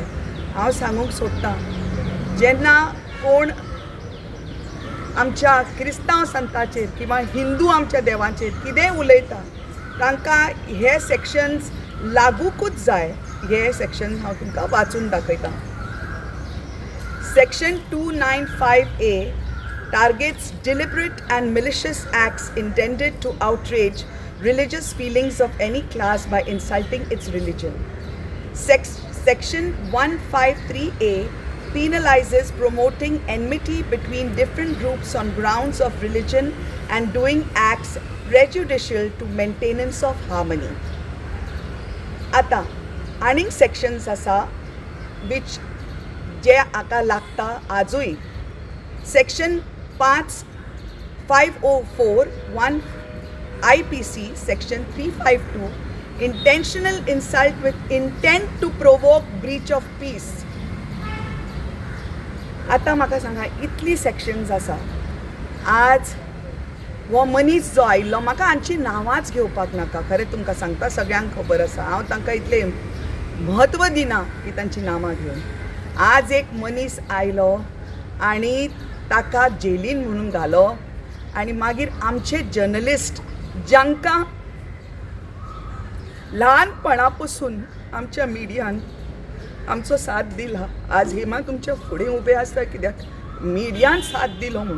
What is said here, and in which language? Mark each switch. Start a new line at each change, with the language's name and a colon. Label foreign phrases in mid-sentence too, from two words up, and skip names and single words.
Konkani: हांव सांगूंक सोदतां, जेन्ना कोण आमच्या क्रिस्तांव संताचेर किंवा हिंदू आमच्या देवाचेर कितेंय उलयता, तांकां हे सेक्शन्स लागूकूच जाय. हे सेक्शन हांव तुमकां वाचून दाखयतां.
English: Section 295A targets deliberate and malicious acts intended to outrage religious feelings of any class by insulting its religion. Section 153A penalizes promoting enmity between different groups on grounds of religion and doing acts prejudicial to maintenance of harmony.
Konkani: आता आनीक सेक्शन्स आसा which जे आतां लागता आजूय.
English: सेक्शन 504(1) IPC सेक्शन 352 intentional insult with intent to provoke breach of peace.
Konkani: आतां म्हाका सांगा, इतली सेक्शन्स आसा. आज हो मनीस जो आयिल्लो, म्हाका हांची नांवांच घेवपाक नाका, खरें तुमकां सांगता, सगळ्यांक खबर आसा. हांव तांकां इतलें म्हत्व दिना की तांची नांवां घेवन. आज एक मनीस आयलो आनी ताका जेलीन म्हणून घालो आनी मागीर आमचे जर्नलिस्ट जांकां ल्हानपणा पसून आमच्या मिडियान आमचो साथ दिला, आज हेमा तुमच्या फुडें उबे आसता कित्याक मिडियान साथ दिलो म्हणून.